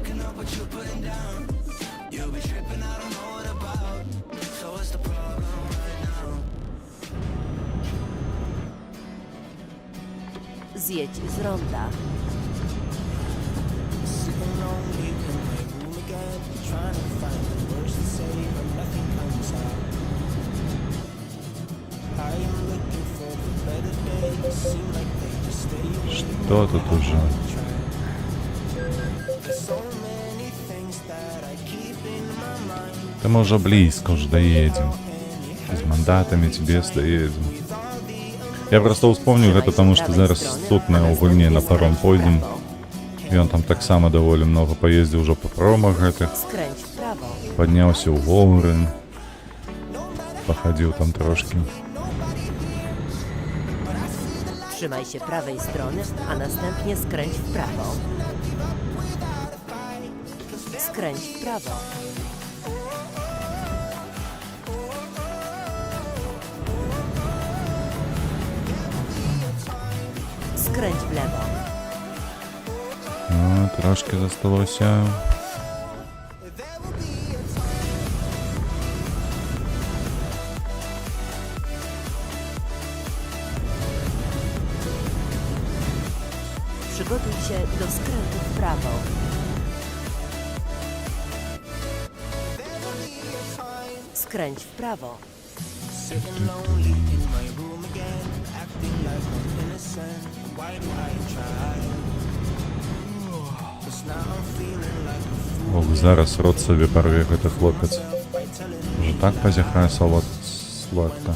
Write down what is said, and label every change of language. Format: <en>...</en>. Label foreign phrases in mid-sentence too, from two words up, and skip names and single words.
<pl>Zjedź z ronda.</pl> <ru>Что тут уже? Да мы уже близко уже доедем. С мандатами тебе доедем.</ru> <be>Я просто успомню гэта, таму што зараз тут на гульне на паром пойдзем. І ён там таксама даволі многа паездзіў ужо па паромах гэтых.</be> <pl>Skręć w prawo.</pl> <be>Падняўся ў горы. Пахадзіў там трошки.</be> <pl>Trzymaj się prawej strony, a następnie skręć w prawo. Skręć w prawo. Skręć w lewo.</pl> <be>Ну, трошки засталося.</be> <pl>Przygotuj się do skrętu w prawo. Skręć w prawo.</pl> <be>Ох, зараз рот собі порве гэты хлопець. Уже так позяхае сладка.</be>